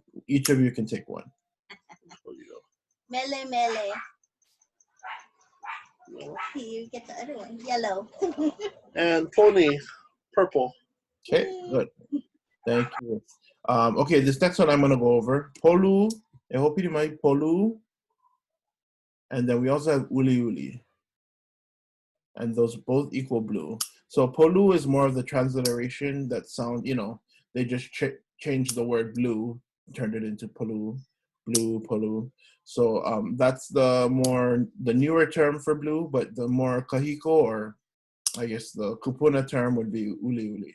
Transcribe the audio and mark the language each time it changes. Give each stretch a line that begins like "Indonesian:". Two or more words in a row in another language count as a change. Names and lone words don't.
English: Each of you can take one.
Hawaiian: Mele mele.
English: You get the other one. Yellow. And pony, purple. Okay, good. Thank you. Okay, this next one I'm gonna go over.
Hawaiian: Polu, e ho'opili mai, polu.
English: And then we also have
Hawaiian: uli uli.
English: And those both equal blue. So polu is more of the transliteration that sound, you know, they just changed the word blue, turned it into polu, blue, polu. So that's the newer term for blue, but the more kahiko, or I guess the kupuna term would be
Hawaiian: uli uli.